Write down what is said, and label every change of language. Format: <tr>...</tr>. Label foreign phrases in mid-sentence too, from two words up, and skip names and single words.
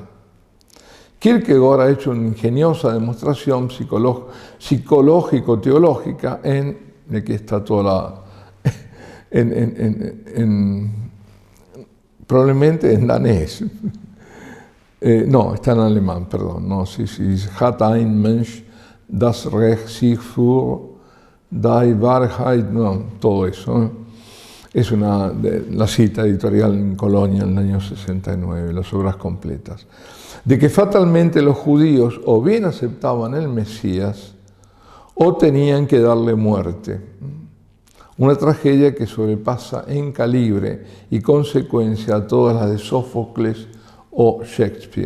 <es>Kierkegaard ha hecho una ingeniosa demostración psicológico-teológica aquí está toda probablemente en danés. No, está en alemán, perdón. No, sí,</es> <de>hat ein Mensch das Recht sich für die Wahrheit,</de> <es>no, todo eso. Es la cita editorial en Colonia en el año 69, las obras completas. De que fatalmente los judíos o bien aceptaban el Mesías o tenían que darle muerte. Una tragedia que sobrepasa en calibre y consecuencia a todas las de Sófocles o Shakespeare.</es>